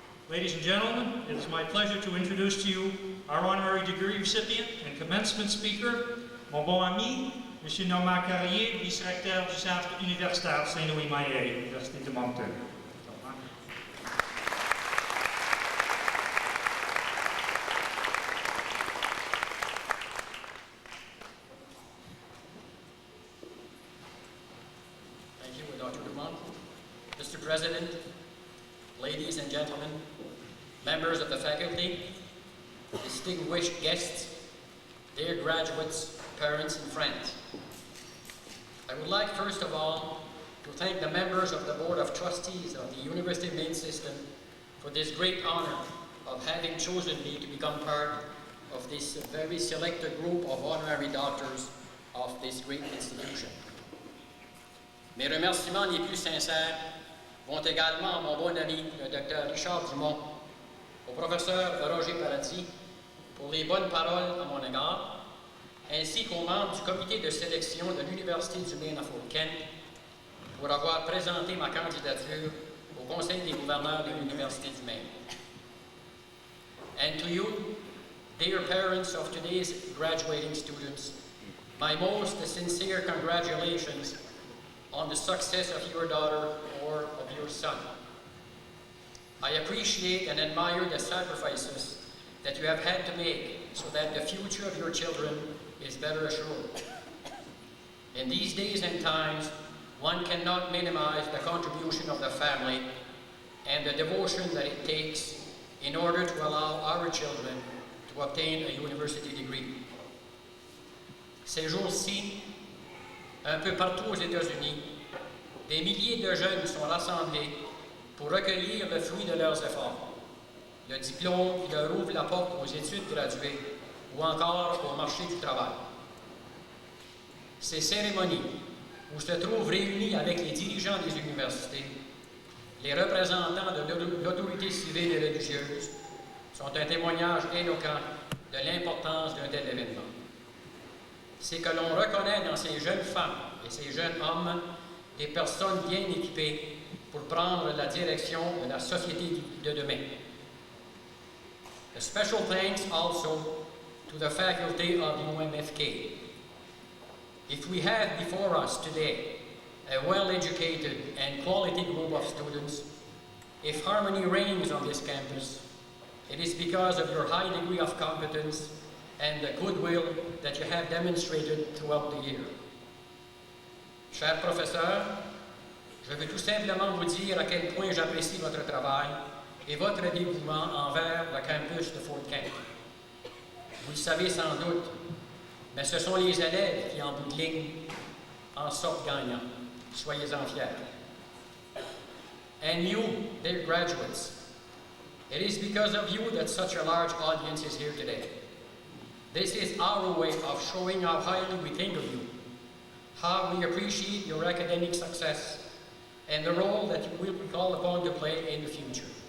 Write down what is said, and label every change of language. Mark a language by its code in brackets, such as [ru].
[en] Ladies and gentlemen, it is my pleasure to introduce to you our honorary degree recipient and commencement speaker, [fr] mon bon ami, [en] M. [fr] Normand Carrier, vice-recteur du Centre universitaire Saint-Louis-Maillet, Université de Moncton. [en] Thank you, Dr. Dumont. Mr. President, ladies and gentlemen, members of the faculty, distinguished guests, dear graduates, parents, and friends. I would like, first of all, to thank the members of the Board of Trustees of the University of Maine System for this great honor of having chosen me to become part of this very selected group of honorary doctors of this great institution. [fr] Mes remerciements les plus sincères vont également à mon bon ami, le Dr. Richard Dumont, au professeur Roger Paradis pour les bonnes paroles à mon égard, ainsi qu'aux membres du comité de sélection de l'Université du Maine à Fort Kent pour avoir présenté ma candidature au Conseil des gouverneurs de l'Université du Maine. [en] And to you, dear parents of today's graduating students, my most sincere congratulations on the success of your daughter or of your son. I appreciate and admire the sacrifices that you have had to make so that the future of your children is better assured. In these days and times, one cannot minimize the contribution of the family and the devotion that it takes in order to allow our children to obtain a university degree. [fr] Ces jours-ci, un peu partout aux États-Unis, des milliers de jeunes sont rassemblés pour recueillir le fruit de leurs efforts, le diplôme qui leur ouvre la porte aux études graduées ou encore au marché du travail. Ces cérémonies, où se trouvent réunis avec les dirigeants des universités, les représentants de l'autorité civile et religieuse, sont un témoignage éloquent de l'importance d'un tel événement. C'est que l'on reconnaît dans ces jeunes femmes et ces jeunes hommes des personnes bien équipées pour prendre la direction de la société de demain. [en] A special thanks also to the faculty of UMFK. If we have before us today a well-educated and quality group of students, if harmony reigns on this campus, it is because of your high degree of competence and the goodwill that you have demonstrated throughout the year. [fr] Chers professeurs, je veux tout simplement vous dire à quel point j'apprécie votre travail et votre dévouement envers le campus de Fort Kent. Vous le savez sans doute, mais ce sont les élèves qui, en bout de ligne, en sortent gagnants. Soyez-en fiers. [en] and you, dear graduates. It is because of you that such a large audience is here today. This is our way of showing how highly we think of you, how we appreciate your academic success, and the role that you will be called upon to play in the future.